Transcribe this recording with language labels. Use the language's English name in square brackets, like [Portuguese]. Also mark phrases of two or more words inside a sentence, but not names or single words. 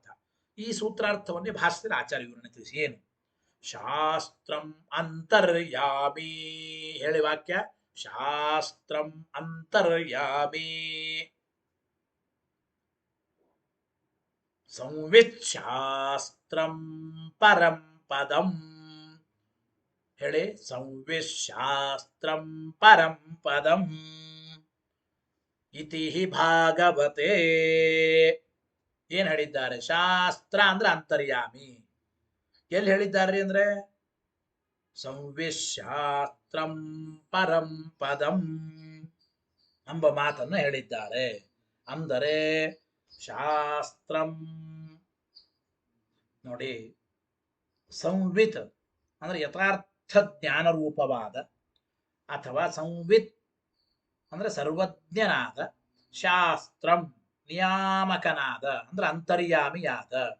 [Kannada] ಈ ಸೂತ್ರಾರ್ಥವನ್ನೇ ಭಾಷ್ಯದಲ್ಲಿ ಆಚಾರ್ಯ ವಿವರಣೆ ತಿಳಿಸಿ. ಏನು? [Sanskrit] ಶಾಸ್ತ್ರಂ ಅಂತರ್ಯಾಮಿ [Kannada] ಹೇಳಿ ವಾಕ್ಯ. [Sanskrit] ಶಾಸ್ತ್ರಂ ಅಂತರ್ಯಾಮಿ ಸಂವಿತ್ ಶಾಸ್ತ್ರಂ ಪರಂ ಪದಂ ಹೇಳಿ. ಸಂವಿತ್ ಶಾಸ್ತ್ರಂ ಪರಂ ಪದಂ ಇತಿ ಭಾಗವತೆ. [Kannada] ಏನ್ ಹೇಳಿದ್ದಾರೆ? ಶಾಸ್ತ್ರ ಅಂದ್ರೆ ಅಂತರ್ಯಾಮಿ. ಎಲ್ಲಿ ಹೇಳಿದ್ದಾರೆ ಅಂದ್ರೆ [Sanskrit] ಸಂವಿಶಾಸ್ತ್ರಂ ಪರಂ ಪದಂ [Kannada] ಎಂಬ ಮಾತನ್ನು ಹೇಳಿದ್ದಾರೆ. ಅಂದರೆ ಶಾಸ್ತ್ರಂ ನೋಡಿ, ಸಂವಿತ್ ಅಂದ್ರೆ ಯಥಾರ್ಥ ಜ್ಞಾನರೂಪವಾದ, ಅಥವಾ ಸಂವಿತ್ ಅಂದ್ರೆ ಸರ್ವಜ್ಞನಾದ, ಶಾಸ್ತ್ರಂ ನಿಯಾಮಕನಾದ ಅಂದ್ರೆ ಅಂತರ್ಯಾಮಿಯಾದ.